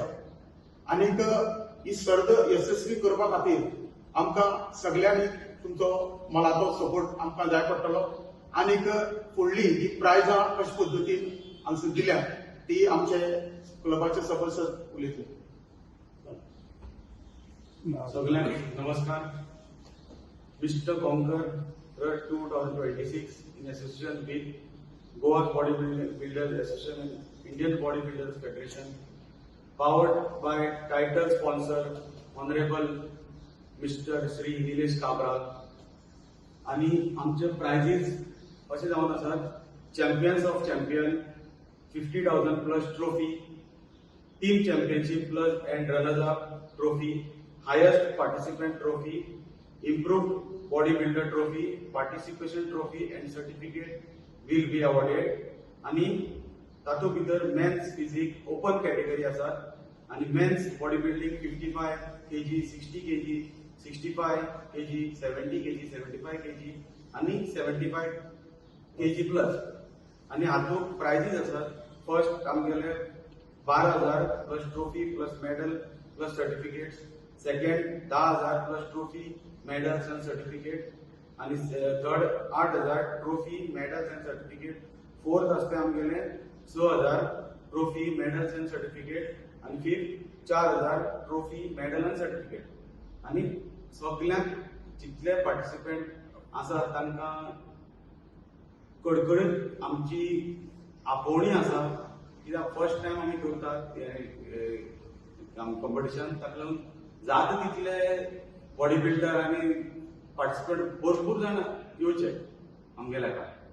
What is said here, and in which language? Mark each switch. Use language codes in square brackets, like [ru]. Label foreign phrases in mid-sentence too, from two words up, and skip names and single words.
[kok] आनीक ही सर्त यशस्वी करपा खातीर आमकां सगळ्यांनी तुमचो मोलाचो सपोर्ट आमकां जाय पडटलो। आनीक फुडली ही प्रायजां कशे पद्दतीन हांगसर दिल्या ती आमचे क्लबाचे सभासद उलयतले। सगळ्यांक नमस्कार। [en] मिस्टर कॉन्कर 2026 in association with Goa Bodybuilders Association and Indian Bodybuilders Federation, powered by title sponsor Honorable Mr. Sri Nilesh Kabral. [kok] आणि आमचे प्राइजेस असे जावन आसात [en] champions of champion 50,000 plus trophy, team championship plus and runners up trophy, highest participant trophy, improved bodybuilder trophy, participation trophy and certificate will be awarded. [kok] आणि तातूंत भितर [en] men's physique open category [kok] आसा आणि [en] men's body building [kok] 55 kg, 60 kg, 65 kg, 70 kg, 75 kg आणि 75 kg प्लस। आणि हातूंत प्राइजीस आसात। [en] first आमगेले 12,000 plus trophy plus medal plus certificates, second 10,000 plus trophy medals and certificate आणि third 8,000 trophy medals and certificate, fourth [kok] असते आमगेले [en] 6,000 trophy medals and certificate आणि fifth 4,000 trophy medal and certificate। [kok] आणि सगळ्यांक जितले पार्टिसिपेंट आसा तांकां कडकडीत आमची आपोवणी आसा, कित्याक [en] first time [kok] आमी करतात कॉम्पिटिशन, ताका लागून जाता तितले [en] body builder [kok] आणि पार्टिसिपेंट भरपूर जाण येवचे आमगेल्या काय।